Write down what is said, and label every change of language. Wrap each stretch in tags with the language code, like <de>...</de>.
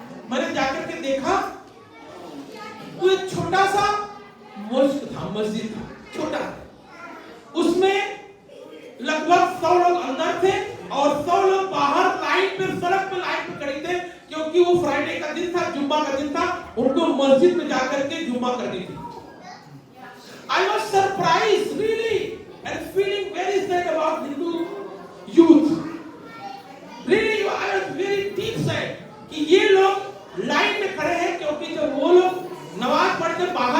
<hi>मैंने जाकर के देखा तो एक छोटा सा मस्जिद था, छोटा, उसमें लगभग 100 लोग अंदर थे और 100 लोग बाहर लाइन पे, सड़क पे लाइन पे खड़े थे, क्योंकि वो फ्राइडे का दिन था, जुम्मा का दिन था, उनको मस्जिद में जाकर के जुम्मा करनी थी।</hi> <en>I was surprised really and feeling very sad about Hindu youth. Really, I was very deep sad</en> <hi>कि ये लोग लाइन में खड़े हैं, क्योंकि जब वो लोग नमाज पढ़ते</hi>